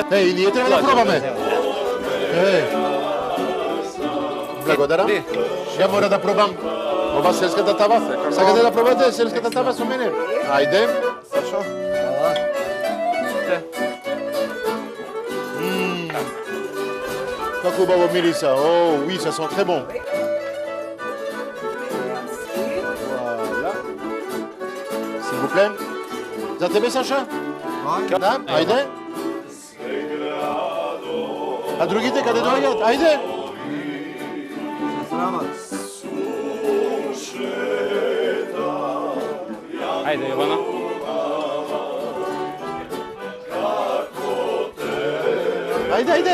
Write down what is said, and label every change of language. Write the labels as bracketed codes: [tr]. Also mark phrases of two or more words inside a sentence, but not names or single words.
[mk] И ние треба да пробаме. Благодарам. Ја мора да пробам ова селската тава. Сакате да пробате селската тава со мене? Ајде. Сашо? Како убаво мириса. О, [fr] oui, ça sent très bon. Voilà. S'il vous plaît. [mk] За тебе, Саша? Да, ајде. А другите каде доаѓаат? Ајде. Ајде, Јована. Ајде.